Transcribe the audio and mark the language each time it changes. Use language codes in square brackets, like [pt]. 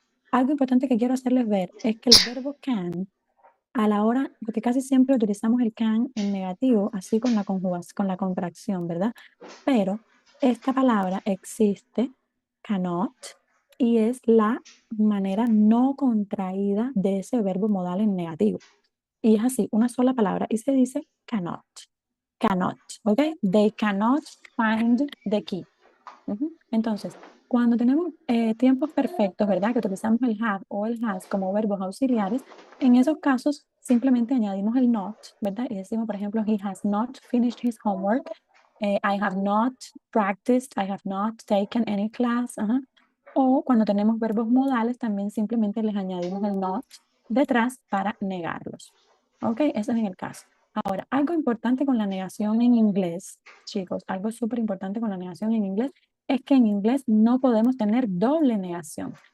[es] Algo importante que quiero hacerles ver es que el verbo can, a la hora, porque casi siempre utilizamos el can en negativo, así con la conjugación, con la contracción, ¿verdad? Pero esta palabra existe, cannot, y es la manera no contraída de ese verbo modal en negativo. Y es así, una sola palabra, y se dice cannot. Cannot, ¿ok? [en] They cannot find the key. [es] Entonces, cuando tenemos tiempos perfectos, ¿verdad? Que utilizamos el have o el has como verbos auxiliares, en esos casos simplemente añadimos el not, ¿verdad? [en] Y decimos, por ejemplo, he has not finished his homework. I have not practiced. I have not taken any class. [es] O cuando tenemos verbos modales, también simplemente les añadimos el not detrás para negarlos. ¿Ok? Eso es en el caso. Ahora, algo importante con la negación en inglés, chicos, algo súper importante con la negación en inglés es que en inglés no podemos tener doble negación.